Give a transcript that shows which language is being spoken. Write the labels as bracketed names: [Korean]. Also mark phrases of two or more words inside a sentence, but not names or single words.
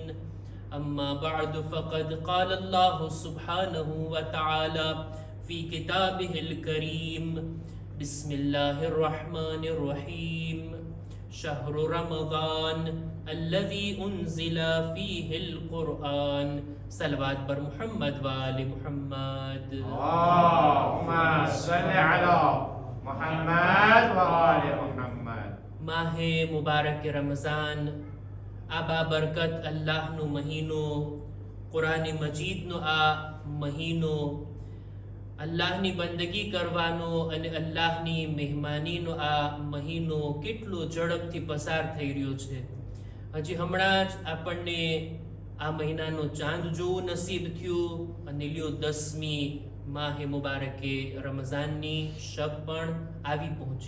[Arabic] أما بعد فقد قال الله سبحانه وتعالى في كتابه الكريم: بسم الله الرحمن الرحيم. شهر رمضان الذي أنزل فيه القرآن. [Persian] صلوات بر محمد وآل محمد. [Arabic] اللهم صل على محمد وآل محمد. [Gujarati] માહ મુબારક રમઝાન આ બાબરકત અલ્લાહનો મહિનો, કુરાન મજીદનો આ મહિનો અલ્લાહની બંદગી કરવાનો અને અલ્લાહની મહેમાનીનો આ મહિનો કેટલો ઝડપથી પસાર થઈ રહ્યો છે. હજી હમણાં જ આપણને આ મહિનાનો ચાંદ જોવું નસીબ થયું અને લ્યો 10મી માહે મુબારકે રમઝાનની શબ પણ આવી પહોંચી.